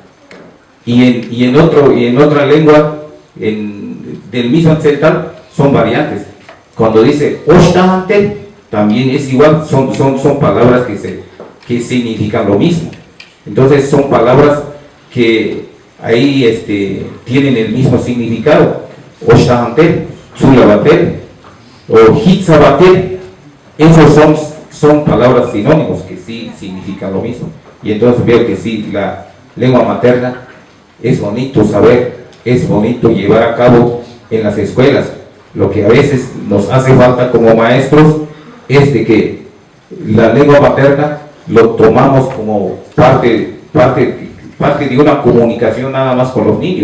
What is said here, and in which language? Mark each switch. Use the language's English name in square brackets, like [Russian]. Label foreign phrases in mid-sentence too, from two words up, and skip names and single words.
[Spanish] Y en otra lengua del mismo celtal son variantes. Cuando dice oshtahante, también es igual, son palabras que significan lo mismo. Entonces son palabras que ahí tienen el mismo significado. [Tzeltal] Oshtahante, tsulabater o hitzabater, [Spanish] esos son palabras sinónimos que sí significan lo mismo. Y entonces veo que sí, la lengua materna es bonito saber, es bonito llevar a cabo en las escuelas. Lo que a veces nos hace falta como maestros es de que la lengua materna lo tomamos como parte de una comunicación nada más con los niños.